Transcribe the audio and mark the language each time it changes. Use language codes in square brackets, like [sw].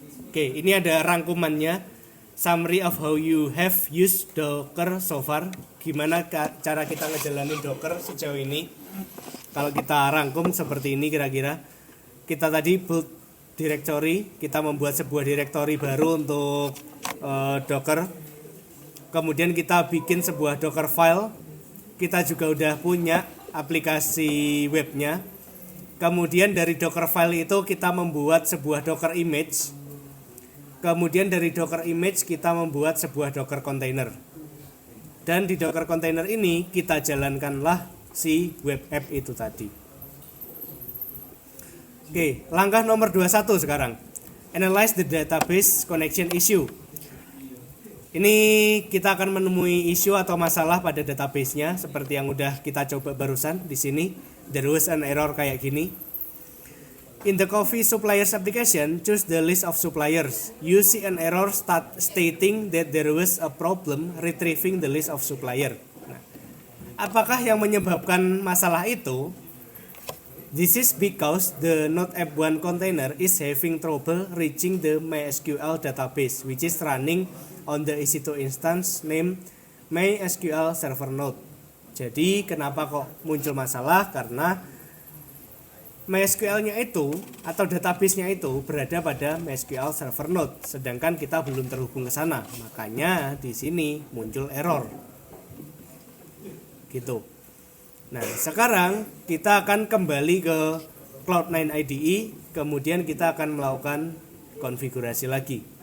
[id] Oke, ini ada rangkumannya. [en] Summary of how you have used Docker so far. [id] Gimana cara kita ngejalanin Docker sejauh ini. Kalau kita rangkum seperti ini kira-kira. Kita tadi build directory, kita membuat sebuah directory baru untuk Docker. Kemudian kita bikin sebuah Docker file. Kita juga udah punya aplikasi webnya. Kemudian dari Docker file itu kita membuat sebuah Docker image. Kemudian dari Docker image kita membuat sebuah Docker container. Dan di Docker container ini kita jalankanlah si web app itu tadi. Oke, langkah nomor 21 sekarang. [en] Analyze the database connection issue. [id] Ini kita akan menemui isu atau masalah pada database-nya seperti yang udah kita coba barusan di sini. [en] There was an error [id] kayak gini. [en] In the Coffee Suppliers application, choose the list of suppliers. You see an error stating that there was a problem retrieving the list of supplier. [id] Nah, apakah yang menyebabkan masalah itu? [en] This is because the Node App 1 container is having trouble reaching the MySQL database, which is running on the EC2 instance named MySQL Server Node. [id] Jadi kenapa kok muncul masalah? Karena MySQL-nya itu atau database-nya itu berada pada MySQL Server Node, sedangkan kita belum terhubung ke sana. Makanya di sini muncul error. Gitu. Nah, sekarang kita akan kembali ke Cloud9 IDE, kemudian kita akan melakukan konfigurasi lagi.